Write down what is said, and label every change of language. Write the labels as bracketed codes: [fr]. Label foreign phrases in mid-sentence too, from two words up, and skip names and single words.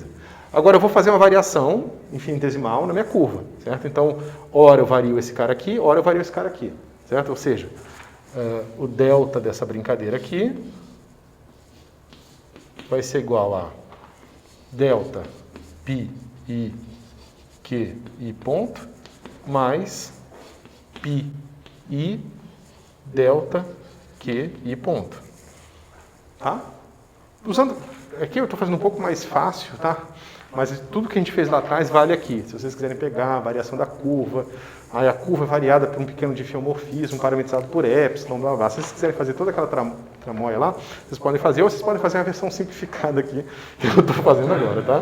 [pt] Agora eu vou fazer uma variação infinitesimal na minha curva. Certo? Então, ora eu vario esse cara aqui, ora eu vario esse cara aqui. Certo? Ou seja, o delta dessa brincadeira aqui vai ser igual a delta π i q i ponto mais π i delta q i ponto. Tá? Usando aqui eu estou fazendo um pouco mais fácil, tá? Mas tudo que a gente fez lá atrás vale aqui. Se vocês quiserem pegar a variação da curva, aí a curva é variada por um pequeno diffeomorfismo parametrizado por epsilon, blá, blá. Se vocês quiserem fazer toda aquela tramóia lá, vocês podem fazer, ou vocês podem fazer a versão simplificada aqui, que eu estou fazendo agora, tá?